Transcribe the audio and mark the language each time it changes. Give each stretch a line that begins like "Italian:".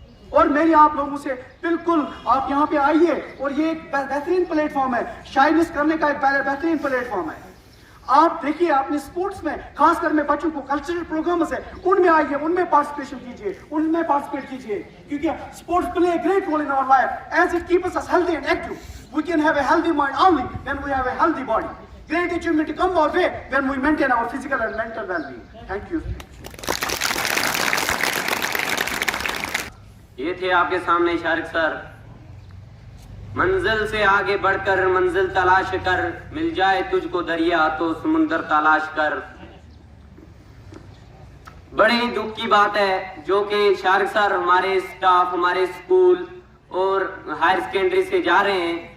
Urdu: اور میری آپ لوگوں سے بالکل آپ یہاں پہ آئیے, اور یہ ایک بہترین پلیٹ فارم ہے, شائنس کرنے کا ایک بہترین پلیٹ فارم ہے. آپ دیکھیے اپنے سپورٹس میں, خاص کر میں بچوں کو کلچرل پروگرامز ہے ان میں آئیے, ان میں پارٹیسپیشن کیجیے, ان میں پارٹیسپیٹ کیجیے, کیونکہ
English: Sports play a great role in our life as it keeps us healthy and active. We can have a healthy mind only when we have a healthy body. Great achievement come our way when we maintain our physical and mental well-being. Thank you.
Urdu: یہ تھے آپ کے سامنے شارق سر. منزل سے آگے بڑھ کر منزل تلاش کر, مل جائے تجھ کو دریا تو سمندر تلاش کر. بڑے ہی دکھ کی بات ہے جو کہ شارق سر ہمارے اسٹاف, ہمارے اسکول اور ہائر سیکنڈری سے جا رہے ہیں.